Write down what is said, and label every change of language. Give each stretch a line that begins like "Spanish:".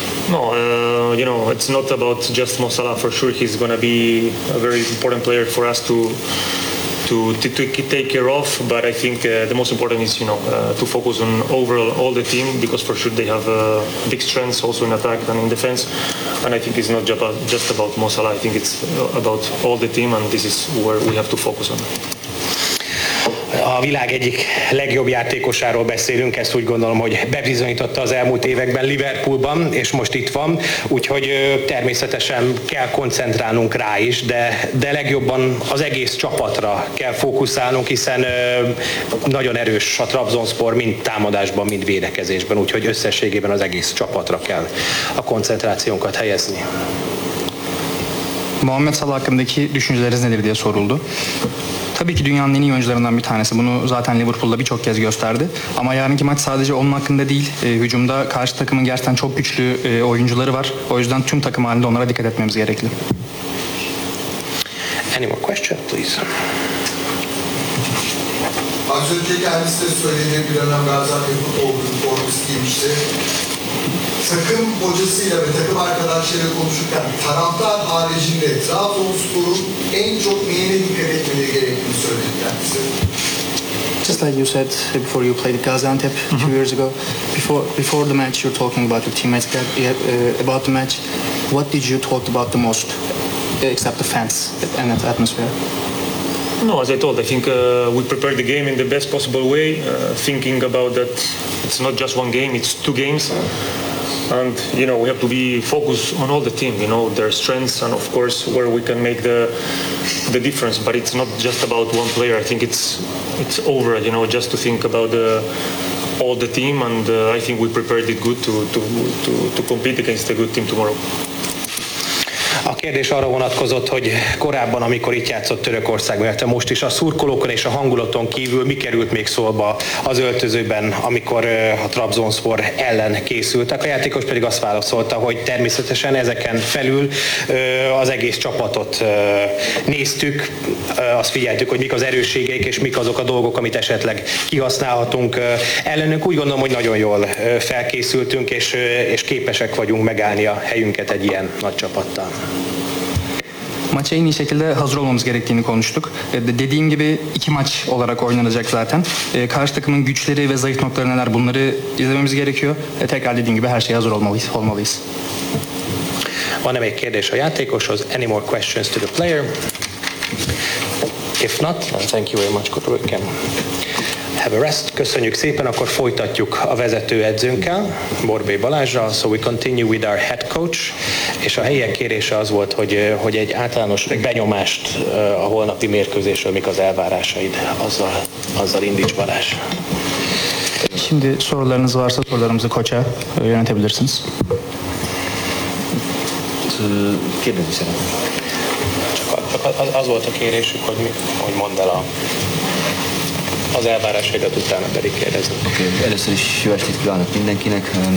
English: No, it's not about just Mo Salah. For sure, he's going to be a very important player for us to take care of. But I think the most important is, to focus on overall all the team, because for sure they have big strengths also in attack and in defense. And I think it's not just about Mo Salah. I think it's about all the team, and this is where we have to focus on.
Hungarian: A világ egyik legjobb játékosáról beszélünk, ezt úgy gondolom, hogy bebizonyította az elmúlt években Liverpoolban, és most itt van, úgyhogy természetesen kell koncentrálnunk rá is, de legjobban az egész csapatra kell fókuszálnunk, hiszen nagyon erős a Trabzonspor mind támadásban, mind védekezésben, úgyhogy összességében az egész csapatra kell a koncentrációnkat helyezni.
Turkish: Mohamed Salah hakkındaki düşünceleriniz nedir diye soruldu. Tabii ki dünyanın en iyi oyuncularından bir tanesi. Bunu zaten Liverpool'da birçok kez gösterdi. Ama yarınki maç sadece onun hakkında değil. Hücumda karşı takımın gerçekten çok güçlü oyuncuları var. O yüzden tüm takım halinde onlara dikkat etmemiz gerekli.
English: Any more questions, please?
Turkish: Az önce kendisi de söylediği bir anam Gaziantep futbol formisi giymişti. Takım hocasıyla ve takım arkadaşlarıyla konuşurken taraftar haricinde Trabzonspor'un en çok neyine dikkat etmeleri gerektiğini söyledi kendisi.
English: Just like you said before, you played at Gaziantep 2 years ago. Before the match, you're talking about your teammates, about the match. What did you talk about the most, except the fans and the atmosphere? No, as I told, I think we prepared the game in the best possible way, thinking about that it's not just one game, it's two games. And, we have to be focused on all the team, their strengths and, of course, where we can make the difference. But it's not just about one player. I think it's over, just to think about all the team. And I think we prepared it good to compete against a good team tomorrow.
Hungarian: A kérdés arra vonatkozott, hogy korábban, amikor itt játszott Törökország, illetve most is a szurkolókon és a hangulaton kívül mi került még szóba az öltözőben, amikor a Trabzonspor ellen készültek. A játékos pedig azt válaszolta, hogy természetesen ezeken felül az egész csapatot néztük, azt figyeltük, hogy mik az erősségeik és mik azok a dolgok, amit esetleg kihasználhatunk ellenünk. Úgy gondolom, hogy nagyon jól felkészültünk és képesek vagyunk megállni a helyünket egy ilyen nagy csapattal.
Turkish: Maça en iyi şekilde hazır olmamız gerektiğini konuştuk. Dediğim gibi iki maç olarak oynanacak zaten. Karşı takımın güçleri ve zayıf noktaları neler, bunları izlememiz gerekiyor. Tekrar dediğim gibi her şeye hazır olmalıyız.
Hungarian: Van-e még kérdés a játékoshoz?
English: Any more questions to the player? If not, then thank you very much, Kutrukem. Have a rest.
Hungarian: Köszönjük szépen, akkor folytatjuk a vezetőedzőnkkel, Borbély Balázsral.
English: So we continue with our head coach.
Hungarian: És a helyiek kérése az volt, hogy egy általános benyomást a holnapi mérkőzésről, mik az elvárásaid. Azzal indíts, Balázs.
Turkish: Şimdi sorularınız varsa sorularımızı koça yönetebilirsiniz.
Hungarian: Kérdezni szeretném. Csak az volt a kérésük, hogy mondd el az elvárásaidat, utána pedig kérdezünk. Oké, először is jó estét kívánok mindenkinek.